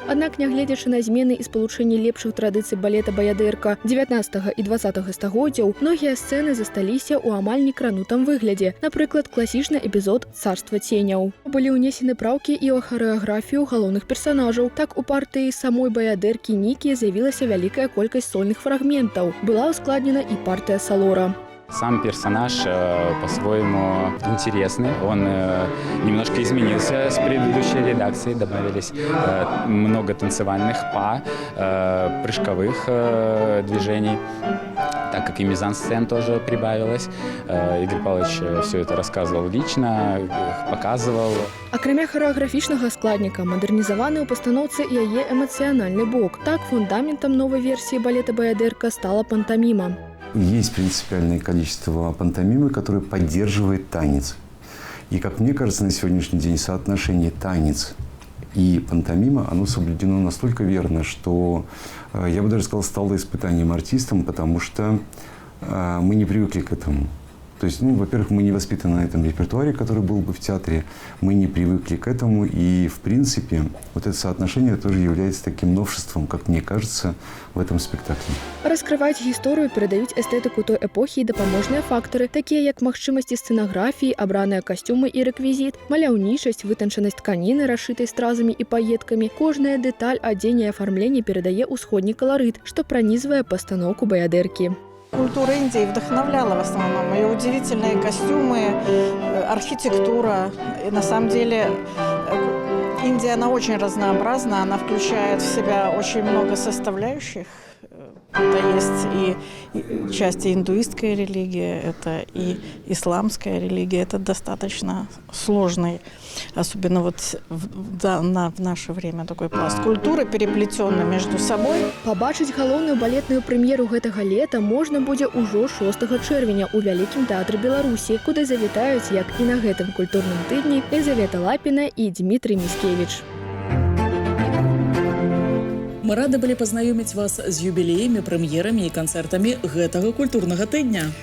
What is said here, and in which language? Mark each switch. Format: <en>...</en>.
<be>Аднак, нягледзячы на змены і спалучэнне лепшых традыцый балета баядэрка 19 і 20 стагоддзяў, многія сцэны засталіся ў амаль некранутым выглядзе. Напрыклад, класічны эпізод «Царства ценяў». Былі ўнесены праўкі і ў харэаграфію галоўных персанажаў. Так, у партыі самой баядэркі Нікіі з'явілася вялікая колькасць сольных фрагментаў. Была ўскладнена і партыя Салора.</be> <ru>Сам персонаж по-своему интересный. Он немножко изменился с предыдущей редакции. Добавились много танцевальных па, прыжковых движений, так как и мизансцен тоже прибавилось. Игорь Павлович все это рассказывал лично, показывал.</ru> <be>Акрамя харэаграфічнага складніка, мадэрнізаваны ў пастаноўцы і яе эмацыянальны бок. Так, фундаментам новай версіі балета баядэрка стала пантаміма.</be> <ru>Есть принципиальное количество пантомимы, которые поддерживает танец. И, как мне кажется, на сегодняшний день соотношение танец и пантомима, оно соблюдено настолько верно, что, я бы даже сказал, стало испытанием артистам, потому что мы не привыкли к этому. То есть, во-первых, мы не воспитаны на этом репертуаре, который был бы в театре, мы не привыкли к этому, и, в принципе, вот это соотношение тоже является таким новшеством, как мне кажется, в этом спектакле.</ru> <be>Раскрываць гісторыю, перадаюць эстэтыку той эпохі і дапаможныя фактары, такія як магчымасці сцэнаграфіі, абраныя касцюмы і рэквізіт, маляўнічасць, вытанчанасць тканіны, расшытай стразамі і паеткамі. Кожная дэталь адзення і афармлення перадае ўсходні каларыт, што пранізвае пастаноўку баядэркі.</be> <ru>Культура Индии вдохновляла в основном. Ее удивительные костюмы, архитектура. И на самом деле Индия, она очень разнообразна, она включает в себя очень много составляющих. Это есть и части индуистской религии, это и исламская религия. Это достаточно сложный, особенно вот в наше время, такой пласт культуры, переплетенный между собой.</ru> <be>Пабачыць галоўную балетную прэм'еру гэтага лета можна будзе ўжо 6 чэрвеня ў Вялікім тэатры Беларусі, куды завітаюць, як і на гэтым культурным тыдні, Елизавета Лапіна і Дмітрий Міскевіч. Мы рады былі пазнаёміць вас з юбілеямі, прэм'ерамі і канцэртамі гэтага культурнага тыдня.</be>